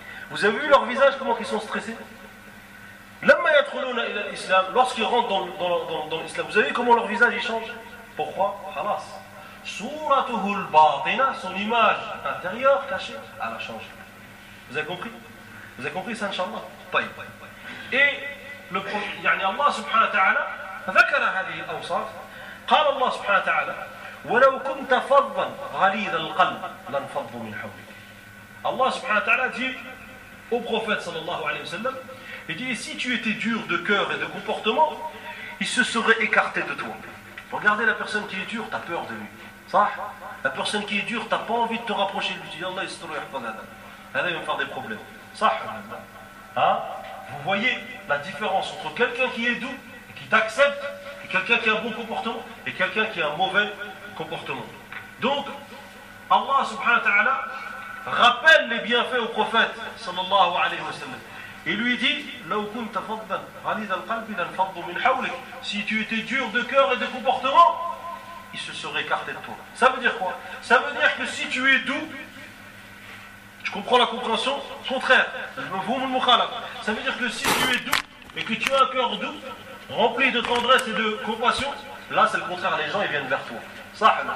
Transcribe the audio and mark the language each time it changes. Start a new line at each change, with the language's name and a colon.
French: Vous avez vu leur visage, comment ils sont stressés?
Arabic: Lama yadkhuluna ila l'islam,
French: lorsqu'ils rentrent dans l'islam, vous avez vu comment leur visage, il change? Pourquoi? Halas.
Arabic: Suratuhu al-batina,
French: son image intérieure cachée, elle a changé. Vous avez compris? Vous avez compris ça, inshallah?
Arabic: Taïb, taïb, taïb.
French: Et le prophète,
Arabic: Allah subhanahu wa ta'ala, ذَكَرَ هَذِهِ الْأَوْصَافِ قَالَ اللَّهُ سُبْحَانَهُ وَتَعَالَى وَلَوْ كُنْتَ فَضًّا غَلِيظَ الْقَلْبِ لَانْفَضُّوا مِنْ حَوْلِكَ. الله سبحانه وتعالى
French: dit au prophète
Arabic: صلى الله عليه وسلم,
French: il dit, si tu étais dur de cœur et de comportement, ils se seraient écartés de toi. Regardez la personne qui est dure, t'as peur de lui.
Arabic: صح?
French: La personne qui est dure, t'as pas envie de te rapprocher de lui. Tu dis, Allah
Arabic: يستر ويحفظ هذا.
French: Elle va me faire des problèmes.
Arabic: صح?
French: Hein? Vous voyez la différence entre quelqu'un qui est doux, qui t'accepte, et quelqu'un qui a un bon comportement, et quelqu'un qui a un mauvais comportement. Donc, Allah subhanahu wa ta'ala rappelle les bienfaits au prophète sallallahu alayhi wa sallam. Il lui dit,
Arabic: لو كنت فضا غليظ القلب لانفضوا من حولك.
French: Si tu étais dur de cœur et de comportement, il se serait écarté de toi. Ça veut dire quoi? Ça veut dire que si tu es doux, tu comprends la compréhension? Contraire. Ça veut dire que si tu es doux et que tu as un cœur doux, rempli de tendresse et de compassion, là c'est le contraire, les gens ils viennent vers toi.